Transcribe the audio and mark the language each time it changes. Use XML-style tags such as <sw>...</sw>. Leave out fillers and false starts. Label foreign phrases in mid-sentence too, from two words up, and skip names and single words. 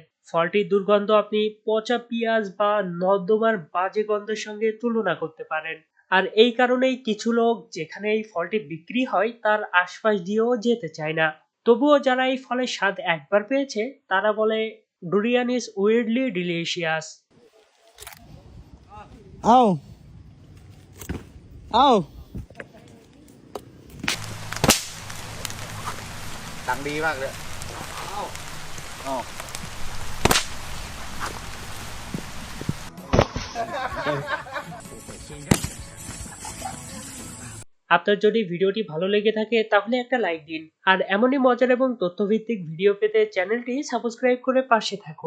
<bn>ফলটির দুর্গন্ধ আপনি পচা পেঁয়াজ বা নর্দমার বাজে গন্ধের সঙ্গে তুলনা করতে পারেন। আর এই কারণেই কিছু লোক যেখানে এই ফলটি বিক্রি হয় তার আশপাশ দিয়েও যেতে চায় না। তবুও যারা এই ফলের স্বাদ একবার পেয়েছে তারা বলে</bn> <en>durian is weirdly delicious. Au, au.</en> <vi>Đăng đi bác đấy. Ồ.</vi> <bn>আপনার যদি ভিডিওটি ভালো লেগে থাকে তাহলে একটা লাইক দিন, আর এমনই মজার এবং তথ্যভিত্তিক ভিডিও পেতে চ্যানেলটি সাবস্ক্রাইব করে পাশে থাকুন।</bn>